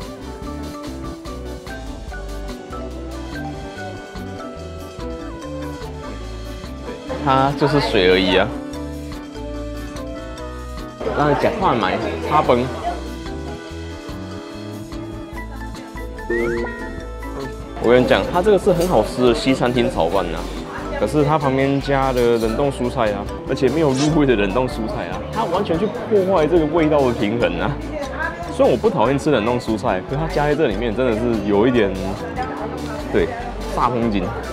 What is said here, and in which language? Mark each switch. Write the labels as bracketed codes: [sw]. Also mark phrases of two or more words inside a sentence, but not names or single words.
[zh] 它就是水而已啊。然後吃飯買炒飯，我跟你講，它這個是很好吃的西餐廳炒飯啊。可是它旁邊加了冷凍蔬菜啊，而且沒有入味的冷凍蔬菜啊，它完全去破壞這個味道的平衡啊。雖然我不討厭吃冷凍蔬菜，可是它加在這裡面真的是有一點，對，煞風景。